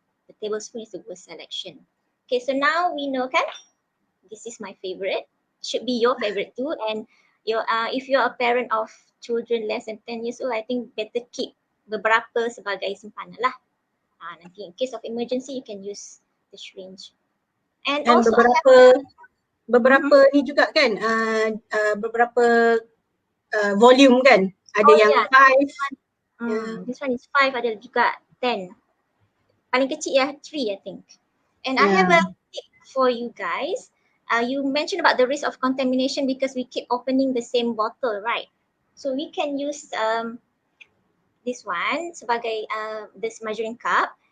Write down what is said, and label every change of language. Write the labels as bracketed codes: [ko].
[en] The tablespoon is the worst selection. Okay, so now we know kan, this is my favorite. Should be your favorite too. And If you're a parent of children less than 10 years old, I think better keep [ms] beberapa sebagai simpanan lah. [en] Nanti in case of emergency, you can use the syringe. And also [ms] beberapa ni juga kan, beberapa volume kan, ada yang 5. [en] This one is 5, [ms] ada juga 10. Paling kecil ya 3 [en] I think. And I have a tip for you guys. You mentioned about the risk of contamination because we keep opening the same bottle, right? So we can use this one sebagai this measuring cup.